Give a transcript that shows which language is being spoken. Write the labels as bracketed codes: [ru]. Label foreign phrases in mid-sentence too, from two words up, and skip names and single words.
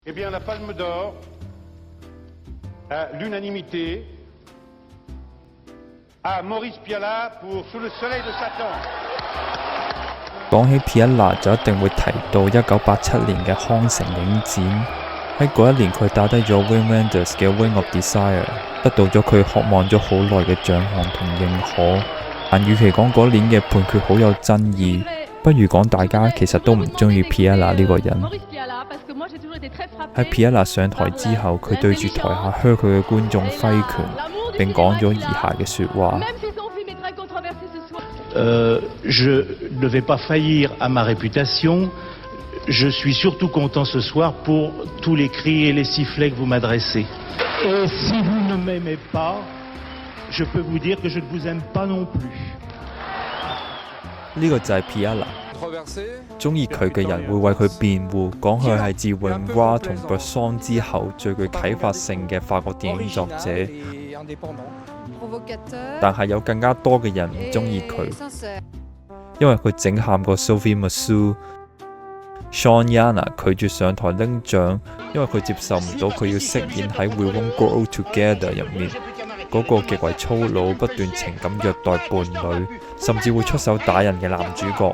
[fr] Eh bien, la Palme d'Or, à l'unanimité, à Maurice Pialat pour Sous le soleil de Satan。 [yue] 講起 Pialat 就一定會提到1987年嘅康城影展。喺嗰一年，佢打低咗 Wim Wenders 嘅 Wing of Desire，得到咗佢渴望咗好耐嘅獎項同認可。但與其講嗰年嘅判決好有爭議，不如講大家其實都唔中意 Pialat 呢個人。喺 Pialat 上台之後，佢對住台下噓佢嘅觀眾揮拳，並講咗以下嘅説話。 [fr] Je ne vais pas faillir à ma réputation. Je suis surtout content ce soir pour tous les cris et les sifflets que vous m'adressez. Et si vous ne m'aimez pas, je peux vous dire que je ne vous aime pas non plus. [yue] 呢個就係 Pialat。中意佢嘅人會為佢辯護，講佢係自 Renoir 同 Bresson 之後最具啟發性嘅法國電影作者。但係有更加多嘅人唔中意佢，因為佢整喊過 Sophie Marceau。Sean Yana 拒絕上台拎獎，因為佢接受唔到佢要飾演喺 We Won't Grow Old Together 入面嗰個極為粗魯、不斷情感虐待伴侶，甚至會出手打人嘅男主角。